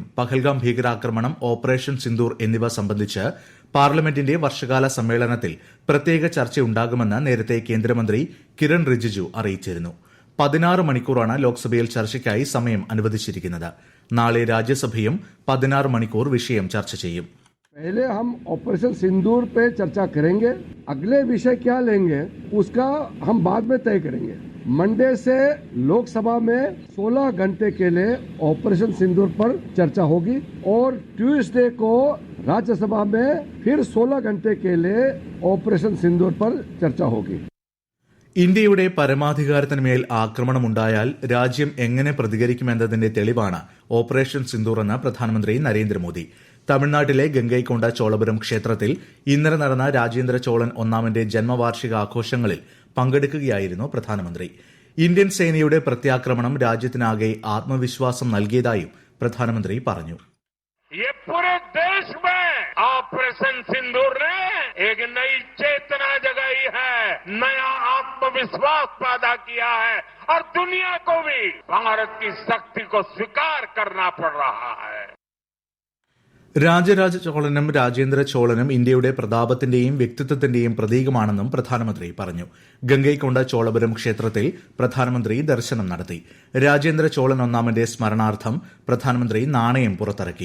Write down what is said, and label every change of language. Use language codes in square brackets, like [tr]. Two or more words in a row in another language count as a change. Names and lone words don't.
[ml] പഹൽഗാം ഭീകരാക്രമണം, ഓപ്പറേഷൻ സിന്ദൂർ എന്നിവ സംബന്ധിച്ച് പാർലമെന്റിന്റെ വർഷകാല സമ്മേളനത്തിൽ പ്രത്യേക ചർച്ചയുണ്ടാകുമെന്ന് നേരത്തെ കേന്ദ്രമന്ത്രി കിരൺ റിജിജു അറിയിച്ചിരുന്നു. 16 മണിക്കൂറാണ് ലോക്സഭയിൽ ചർച്ചയ്ക്കായി സമയം അനുവദിച്ചിരിക്കുന്നത്. നാളെ രാജ്യസഭയും 16 മണിക്കൂർ വിഷയം ചർച്ച ചെയ്യും. [hi] पहले हम ऑपरेशन सिंदूर पे चर्चा करेंगे. अगले विषय क्या लेंगे उसका हम बाद में तय करेंगे. मंडे से लोकसभा में 16 घंटे के लिए ऑपरेशन सिंदूर पर चर्चा होगी और ट्यूसडे को राज्यसभा में फिर 16 घंटे के लिए ऑपरेशन सिंदूर पर चर्चा होगी. [ml] ഇന്ത്യയുടെ പരമാധികാരത്തിനുമേൽ ആക്രമണമുണ്ടായാൽ രാജ്യം എങ്ങനെ പ്രതികരിക്കുമെന്നതിന്റെ തെളിവാണ് ഓപ്പറേഷൻ സിന്ദൂർ എന്ന് പ്രധാനമന്ത്രി നരേന്ദ്രമോദി. തമിഴ്നാട്ടിലെ ഗംഗൈക്കൊണ്ട ചോളപുരം ക്ഷേത്രത്തിൽ ഇന്നലെ നടന്ന രാജേന്ദ്ര ചോളൻ ഒന്നാമന്റെ ജന്മവാർഷിക ആഘോഷങ്ങളിൽ പങ്കെടുക്കുകയായിരുന്നു പ്രധാനമന്ത്രി. ഇന്ത്യൻ സേനയുടെ പ്രത്യാക്രമണം രാജ്യത്തിനാകെ ആത്മവിശ്വാസം നൽകിയതായും പ്രധാനമന്ത്രി പറഞ്ഞു. [hi] ये पूरे देश में ऑपरेशन सिंदूर ने एक नई चेतना जगाई है, नया आत्मविश्वास पैदा किया है और दुनिया को भी भारत की शक्ति को स्वीकार करना पड़ रहा है. [ml] രാജരാജ ചോളനും രാജേന്ദ്ര ചോളനും ഇന്ത്യയുടെ പ്രതാപത്തിന്റെയും വ്യക്തിത്വത്തിന്റെയും പ്രതീകമാണെന്നും പ്രധാനമന്ത്രി പറഞ്ഞു. ഗംഗൈക്കൊണ്ട ചോളപുരം ക്ഷേത്രത്തിൽ പ്രധാനമന്ത്രി ദർശനം നടത്തി. രാജേന്ദ്ര ചോളൻ ഒന്നാമന്റെ സ്മരണാർത്ഥം പ്രധാനമന്ത്രി നാണയം പുറത്തിറക്കി.